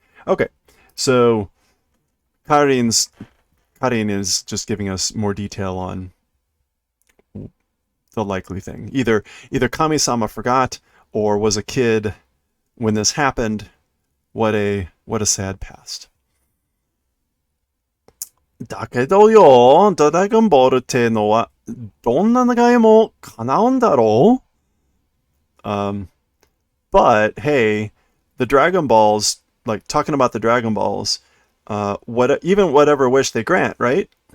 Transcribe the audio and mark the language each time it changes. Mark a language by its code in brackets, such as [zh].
[en] Okay, so Karin is just giving us more detail on the likely thing. Either Kami-sama forgot or was a kid when this happened. What a sad past. [ja] だけどよ、ドラゴンボールってのはどんな願いも叶うんだろう? [en] But hey, the Dragon Balls, like talking about the Dragon Balls, even whatever wish they grant, right?